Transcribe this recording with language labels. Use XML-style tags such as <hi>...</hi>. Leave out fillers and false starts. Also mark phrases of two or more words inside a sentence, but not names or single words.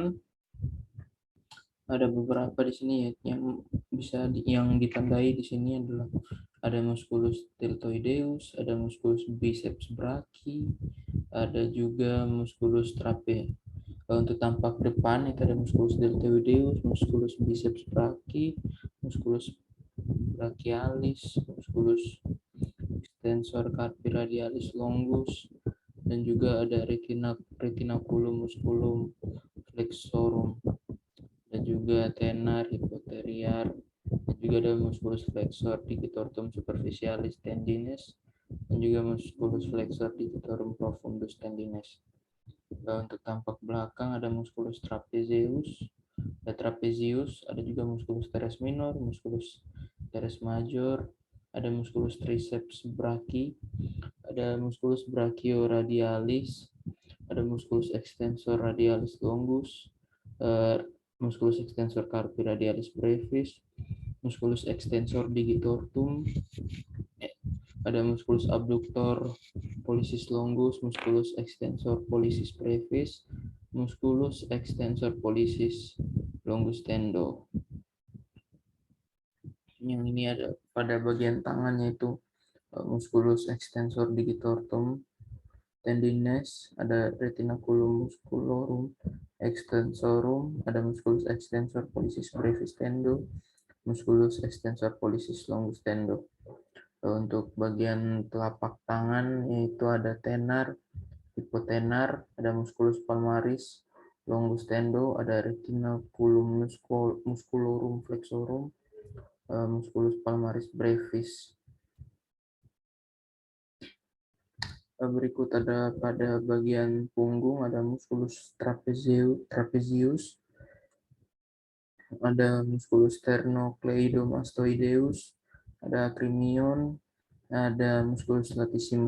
<id>Ada beberapa di sini yang yang ditandai di sini adalah ada</id> <la>musculus deltoideus,</la> <id>ada</id> <la>musculus biceps brachii,</la> <id>ada juga</id> <la>musculus trapezius.</la> <id>Untuk tampak depan itu ada</id> <la>musculus deltoideus, musculus biceps brachii, musculus brachialis, musculus extensor carpi radialis longus,</la> <id>dan juga ada</id> <la>retinaculum musculum flexorum,</la> <id>dan juga</id> <la>tenar hypoterior,</la> <id>dan juga ada</id> <la>musculus flexor digitorum superficialis tendines,</la> <id>dan juga</id> <la>musculus flexor digitorum profundus tendines.</la> <id>Untuk tampak belakang ada</id> <la>musculus trapezius,</la> <id>ada juga</id> <la>musculus teres minor,</la> <id>musculus</id> <la>teres major, ada musculus triceps brachii, ada musculus brachioradialis, ada musculus extensor radialis longus, musculus extensor carpi radialis brevis, musculus extensor digitorum, ada musculus abductor pollicis longus, musculus extensor pollicis brevis, musculus extensor pollicis longus tendo.</la> <id>Yang ini ada pada bagian tangan yaitu</id> <la>musculus extensor digitorum tendines, ada retinaculum musculorum extensorum, ada musculus extensor pollicis brevis tendo, musculus extensor pollicis longus tendo.</la> <id>Untuk bagian telapak tangan yaitu ada tenar, hipotenar, ada musculus palmaris longus tendo, ada retinaculum musculorum flexorum, musculus palmaris brevis. Berikut ada pada bagian punggung ada</id> <la>musculus trapezius, ada musculus sternocleidomastoideus, ada acromion, ada musculus latissimus</la>